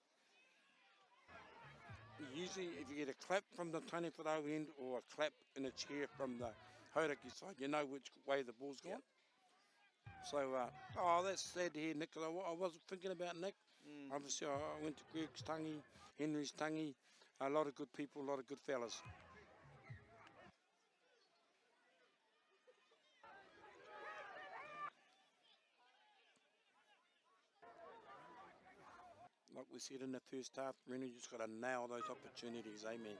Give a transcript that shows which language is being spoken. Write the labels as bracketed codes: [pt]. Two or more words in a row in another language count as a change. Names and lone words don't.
[en] Usually, if you get a clap from the Taniwharo end or a clap in a chair from the Hauraki side, you know which way the ball's gone. So, that's sad to hear, Nick. I wasn't thinking about Nick. Obviously, I went to Greg's tangi, Henry's tangi. A lot of good people, a lot of good fellas. Like we said in the first half, Rennie just got to nail those opportunities, amen.